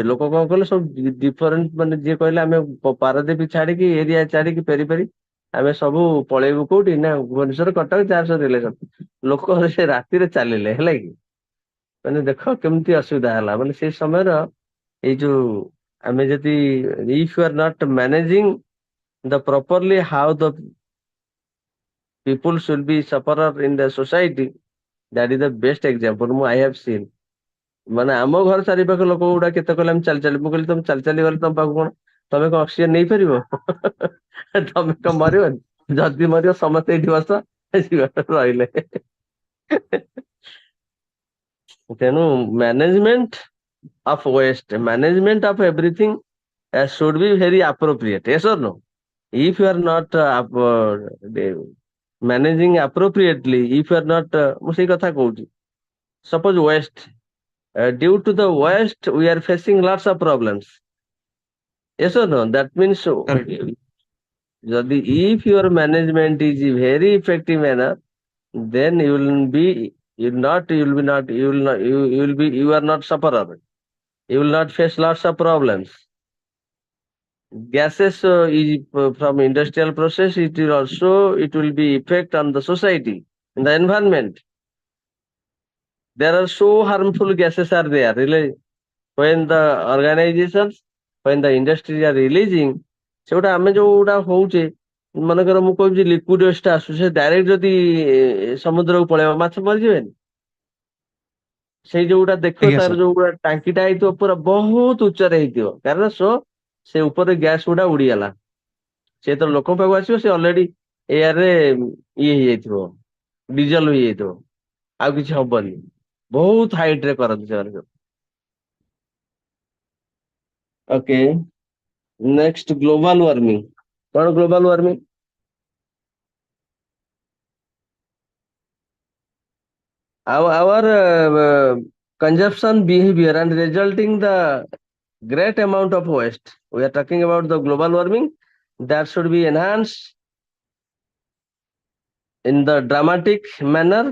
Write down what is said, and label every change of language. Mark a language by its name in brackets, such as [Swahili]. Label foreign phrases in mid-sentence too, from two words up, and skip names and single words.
[Odia] ଲୋକ କଣ କହିଲେ, ସବୁ ଡିଫରେଣ୍ଟ, ମାନେ ଯିଏ କହିଲେ ଆମେ ପାରାଦୀପ ଛାଡିକି, ଏରିଆ ଛାଡିକି, ପେରି ଆମେ ସବୁ ପଳେଇବୁ କୋଉଠି ନା ଭୁବନେଶ୍ୱର, କଟକ, ଯାହାର ସବୁ ରିଲେସନ। ଲୋକ ସେ ରାତିରେ ଚାଲିଲେ, ହେଲା କି। ମାନେ ଦେଖ କେମିତି ଅସୁବିଧା ହେଲା, ମାନେ ସେଇ ସମୟର ଏଇ ଯୋଉ ଆମେ ଯଦି [English] if you are not managing the properly how the people should be sufferer in the society, that is the best example I have seen. [Odia] ମାନେ ଆମ ଘର ଚାରିପାଖ ଲୋକ ଗୁଡା କେତେ କହିଲେ ଆମେ ଚାଲି ଚାଲି, ମୁଁ କହିଲି ତମେ ଚାଲି ଚାଲି ଗଲେ ତମ ପାଖକୁ କଣ, ତମେ କଣ ଅକ୍ସିଜେନ ନେଇପାରିବ? ତମେ କଣ ମରିବନି? ଯଦି ମରିବ ସମସ୍ତେ ଏଇଠି ବସ, ରହିଲେ। [English] ତେଣୁ ମ୍ୟାନେଜମେଣ୍ଟ of waste, management of everything should be very appropriate, yes or no? If you are not managing appropriately, if you are not [Odia] ମୁଁ ସେଇ କଥା କହୁଛି, [English] suppose waste, due to the waste we are facing lots of problems, yes or no? That means କରେକ୍ଟ ଯଦି if your management is very effective manner, then you will be, you will be not, you will not, you will be, you are not sufferer, you will not face lots of problems. Gases is from industrial process, it will also, it will be effect on the society, in the environment. There are so harmful gases are there, really. When the organizations, when the industry are releasing, [Odia] ସେଗୁଟା ଆମେ ଯୋଉଟା ହଉଛେ, ମନେକର ମୁଁ କହୁଛି [English] liquid waste [Odia] ଆସୁଛି, ସେ ଡାଇରେକ୍ଟ ଯଦି ସମୁଦ୍ରକୁ ପଳେଇବ, ମାଛ ମରିଯିବେନି? ସେଇ ଯୋଉଟା ଦେଖିବ ଆଜ୍ଞା ତାର ସାର୍ ଯୋଉଗୁଡା ଟାଙ୍କିଟା ହେଇଥିବ ପୁରା ବହୁତ ଉଚ୍ଚରେ ହେଇଥିବ, କାରଣ ସେ ଉପରେ ଗ୍ୟାସ ଗୁଡା ଉଡିଗଲା, ସେ ତ ଲୋକଙ୍କ ପାଖକୁ ଆସିବ, ସେ ଅଲରେଡି ଏୟାରରେ ଇଏ ହେଇଯାଇଥିବ, ଡିଜେଲ ହେଇଯାଇଥିବ, ଆଉ କିଛି ହବନି। ବହୁତ ହାଇଟ ରେ କରନ୍ତି ସେମାନେ ସବୁ। [English] OK, next global warming. କଣ global warming? Our consumption behavior and resulting the great amount of waste. We are talking about the global warming that should be enhanced in the dramatic manner.